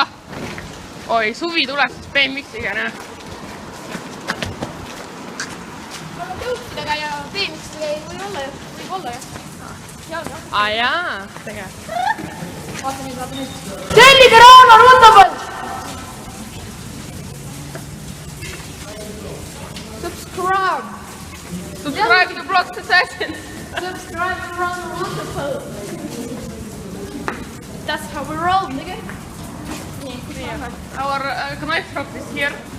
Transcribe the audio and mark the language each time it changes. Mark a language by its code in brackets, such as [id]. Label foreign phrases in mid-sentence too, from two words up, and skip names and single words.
[et] Oi, suvi tuleb siis BMX-iga, näe. Tõustidega ja BMX-iga ei või olla ju. Võib olla ju. Jaa, tegelikult. Vaata nüüd. Tellige Rauno Rundapall! [en] Subscribe to Blocks Assassin. Subscribe to Rauno Rundapall. That's how we roll, nigga. Our knife shop is here.